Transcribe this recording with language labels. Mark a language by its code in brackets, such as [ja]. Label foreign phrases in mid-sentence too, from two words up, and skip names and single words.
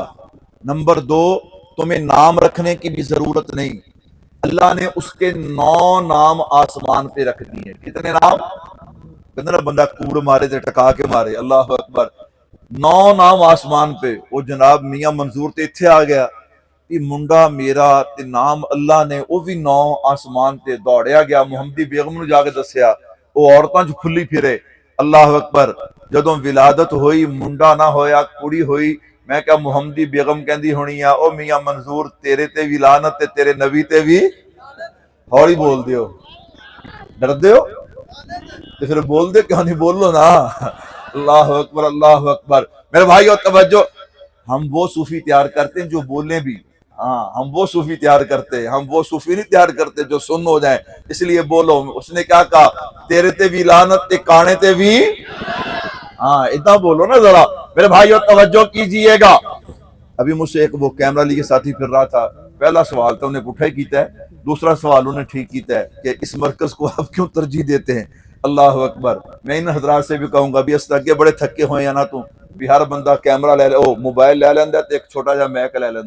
[ur] نمبر 2 تمہیں نام رکھنے کی بھی ضرورت نہیں، اللہ نے اس کے 9 نام آسمان پہ رکھ دیے. کتنے نام؟ [pa] کتنا بندہ کوڑ مارے تے ٹکا کے مارے. [ar] اللہ اکبر. [ur] 9 نام آسمان پہ. [pa] وہ جناب میاں منظور تے اتھے آ گیا کہ منڈا میرا تے نام اللہ نے وہ بھی 9 آسمان تے دوڑیا گیا. محمدی بیگم نے جا کے دسیا. وہ عورتاں جو کھلی پھرے. [ar] اللہ اکبر. [pa] جدوں ولادت ہوئی منڈا نہ ہویا کڑی ہوئی. میں کہا محمدی بیگم کہندی ہونی آ او میاں منظور تیرے تے بھی لعنت تے تیرے نبی تے بھی. ہولی بول دیو. ڈر دیو تے پھر بول دے کیوں نہیں بولو نا. [ar] اللہ اکبر. اللہ اکبر. [ur] میرے بھائیو توجہ. ہم وہ صوفی تیار کرتے ہیں جو بولیں بھی. ہاں ہم وہ صوفی تیار کرتے ہیں. ہم وہ صوفی نہیں تیار کرتے جو سن ہو جائیں. اس لیے بولو. اس نے کیا کہا؟ [pa] تیرے تے بھی لعنت تے کانے تے بھی. [ur] ہاں اتنا بولو نا ذرا. میرے بھائیو توجہ کیجئے گا. ابھی مجھ سے ایک وہ کیمرہ لیے ساتھی پھر رہا تھا. [pa] پہلا سوال تو انہیں پٹھا ہی کیتا ہے. دوسرا سوال انہیں ٹھیک کیتا ہے [ur] کہ اس مرکز کو آپ کیوں ترجیح دیتے ہیں. [ar] اللہ اکبر. [ur] میں ان حضرات سے بھی کہوں گا بھی اس لگے بڑے تھکے ہوئے ہیں نا [pa] تو بھی ہر بندہ کیمرہ لے لے موبائل لے لیندہ تے ایک چھوٹا جا میک لے لیندہ.